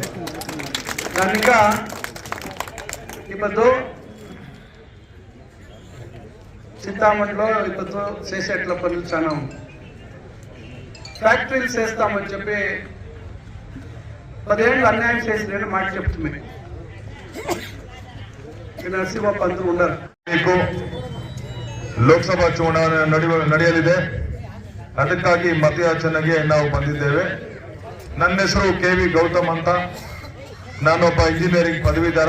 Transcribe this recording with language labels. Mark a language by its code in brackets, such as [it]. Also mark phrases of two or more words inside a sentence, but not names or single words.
[te] దానిక ఇప్పుడు చింతామణిలో ఇప్పుడు చేసేట్ల పనులు చాలా ఫ్యాక్టరీలు చేస్తామని చెప్పి 10 ఏళ్ళు అన్యాయం చేసి మాట చెప్తుంది. [kn] ನರಸಿಂಹಪ್ಪ ಅಂತೂ ಉಂಡಾರ. ಲೋಕಸಭಾ ಚುನಾವಣೆ ನಡೆಯಲಿದೆ. ಅದಕ್ಕಾಗಿ ಮತಯಾಚನೆಗೆ ನಾವು ಬಂದಿದ್ದೇವೆ. ನನ್ನ ಹೆಸರು KV ಗೌತಮ್ ಅಂತ. ನಾನೊಬ್ಬ ಇಂಜಿನಿಯರಿಂಗ್ ಪದವೀಧರ.